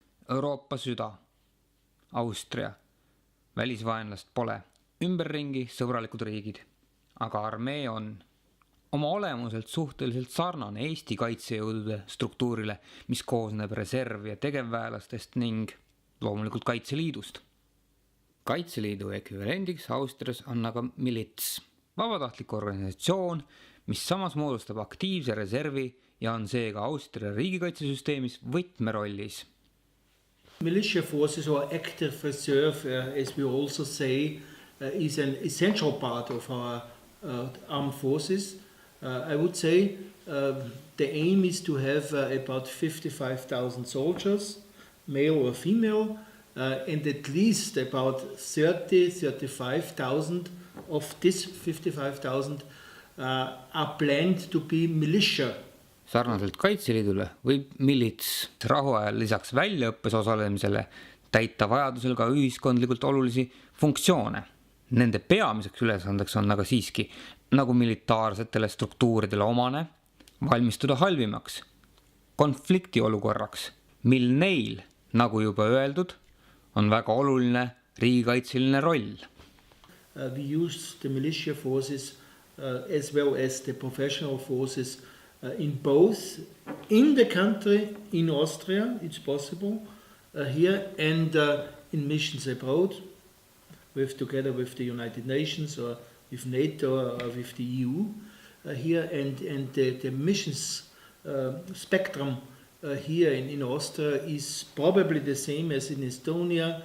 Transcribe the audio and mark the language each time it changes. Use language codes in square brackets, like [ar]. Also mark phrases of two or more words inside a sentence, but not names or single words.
[et] Euroopa süda, Austria, välisvaenlast pole, ümberringi sõbralikud riigid, aga armee on oma olemuselt suhteliselt sarnane Eesti kaitsejõudude struktuurile, mis koosneb reserv- ja tegevväelastest ning loomulikult Kaitseliidust. Kaitseliidu ekvivalendiks Austrias on aga milits, vabatahtlik organisatsioon, mis samas moodustab aktiivse reservi ja on seega Austria riigikaitsesüsteemis võtmerollis. [en] Militia forces or active reserve, as we also say, is an essential part of our armed forces. I would say the aim is to have about 55,000 soldiers, male or female, and at least about 35,000 of this 55,000 are planned to be militia. [et] Sarnaselt Kaitseliidule võib milits rahuajal lisaks väljaõppes osalemisele täita vajadusel ka ühiskondlikult olulisi funktsioone. Nende peamiseks ülesandeks on aga siiski, nagu militaarsetele struktuuridele omane, valmistuda halvimaks, konfliktiolukorraks, mil neil, nagu juba öeldud, on väga oluline riigikaitseline roll. [en] We use the militia forces as well as the professional forces in both in the country, in Austria, it's possible here, and in missions abroad, together with the United Nations or with NATO or with the EU here, and the missions spectrum here in Austria is probably the same as in Estonia.